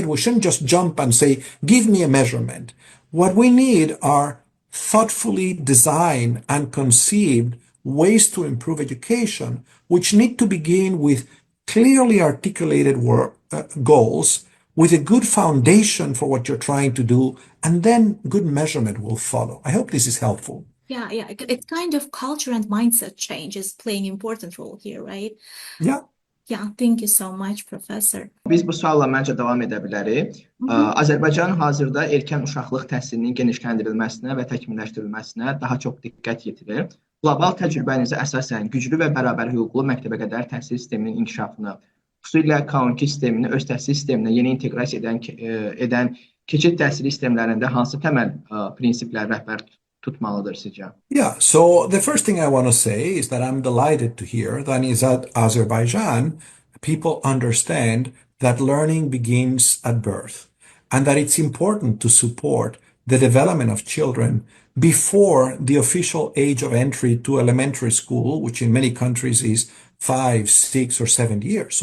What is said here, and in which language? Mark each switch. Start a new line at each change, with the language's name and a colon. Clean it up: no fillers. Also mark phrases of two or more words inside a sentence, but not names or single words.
English: We shouldn't just jump and say, give me a measurement. What we need are thoughtfully designed and conceived ways to improve education, which need to begin with clearly articulated goals, with a good foundation for what you're trying to do, and then good measurement will follow. I hope this is helpful. Yeah, it's kind of culture and mindset change is playing an important role here, right? Yeah. Yeah, thank you so much, Professor.
Azerbaijani: Biz bu sualla məncə davam edə bilərik. Azərbaycan hazırda erkən uşaqlıq təhsilinin genişləndirilməsinə və təkmilləşdirilməsinə daha çox diqqət yetirir. Qlobal təcrübənizə əsasən güclü və bərabər hüquqlu məktəbəqədər təhsil sisteminin inkişafını, xüsusilə K12 sistemini öz təhsil sisteminə yeni inteqrasiya edən keçid təhsili sistemlərində hansı təməl prinsiplər rəhbər tutmalıdır sizcə?
English: Yeah, so the first thing I want to say is that I'm delighted to hear that in Azerbaijan, people understand that learning begins at birth and that it's important to support the development of children before the official age of entry to elementary school, which in many countries is 5, 6, or 7 years.